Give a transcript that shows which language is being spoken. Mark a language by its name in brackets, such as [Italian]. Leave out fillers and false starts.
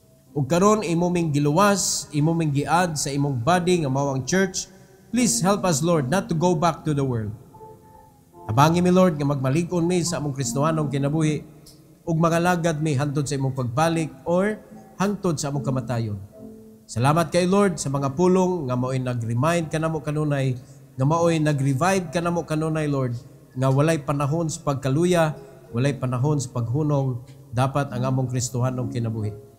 [Cebuano] Ug karon imo ming giluwas, imo ming giad sa imong body nga mao ang church. [English] Please help us, Lord, not to go back to the world. [Cebuano] Abangi mi, Lord, nga magmalig-on mi sa among Kristohanong kinabuhi ug mangalagad mi hantod sa imong pagbalik or hangtod sa among kamatayon. Salamat kay Lord sa mga pulong nga mao'y nag-remind kanamo kanunay, nga mao'y nag-revive kanamo kanunay, Lord, nga walay panahon sa pagkaluya, walay panahon sa paghunong, dapat ang among Kristohanong kinabuhi.